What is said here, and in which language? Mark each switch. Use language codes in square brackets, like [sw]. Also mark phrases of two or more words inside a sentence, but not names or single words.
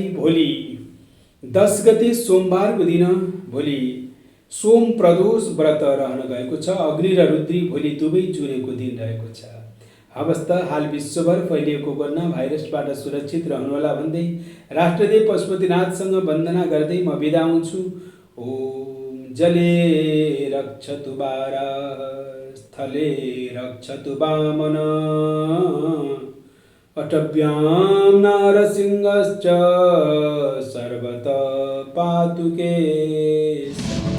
[ne] भोलि 10 गते सोमबारको दिन, भोलि सोम प्रदोष व्रत रहन गएको छ। अग्नि र रुद्री भोलि दुवै जुरेको दिन रहेको छ। हवस् त, हाल विश्वभर फैलिएको कोरोना भाइरसबाट सुरक्षित रहनुहोला भन्दै राष्ट्रदेव पशुपतिनाथसँग वन्दना गर्दै म बिदा हुन्छु। [sa] ओम जले रक्षतु वाराः, स्थले रक्षतु वामन, अटव्यां नारसिंहश्च सर्वतः पातु केशवः।